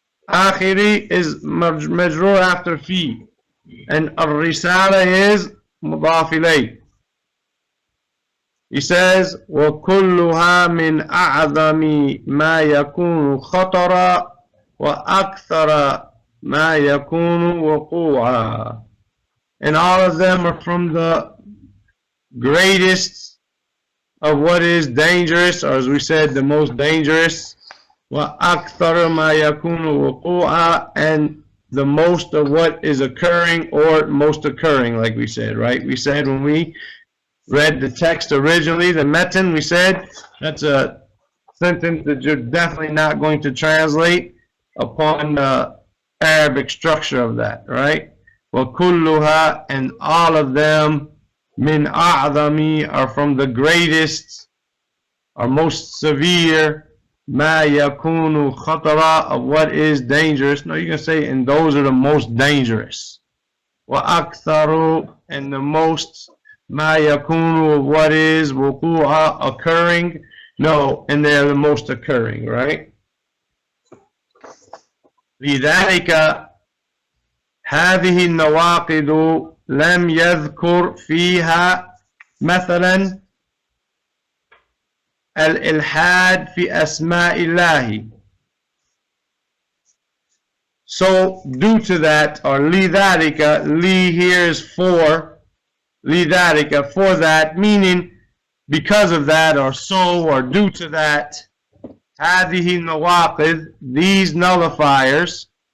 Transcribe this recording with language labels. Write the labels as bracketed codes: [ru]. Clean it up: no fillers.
[ar] آخر is مجرور after في, and الرسالة is مضاف إليه. [en] He says, [ar] وكلها من أعظم ما يكون خطرا وأكثر ما يكون وقوعا. [en] And all of them are from the greatest of what is dangerous, or as we said, the most dangerous. [ar] وأكثر ما يكون وقوعا, [en] and the most of what is occurring or most occurring, like we said, right? We said when we read the text originally, the metan, we said that's a sentence that you're definitely not going to translate upon the Arabic structure of that, right? وَكُلُّهَا, and all of them, min a'zami, are from the greatest or most severe, ma yakunu khatara, of what is dangerous. No, you can say, and those are the most dangerous. Wa aktharu, and the most, ma yakunu, of what is wuku'a, occurring. No, and they're the most occurring, right? [ar] لذلك هذه النواقض لم يذكر فيها مثلا الإلحاد في أسماء الله. [en] So due to that, or لذلك, li here is for, لذلك, for that, meaning because of that, or so, or due to that, [ar] هذه النواقض, [en] these nullifiers,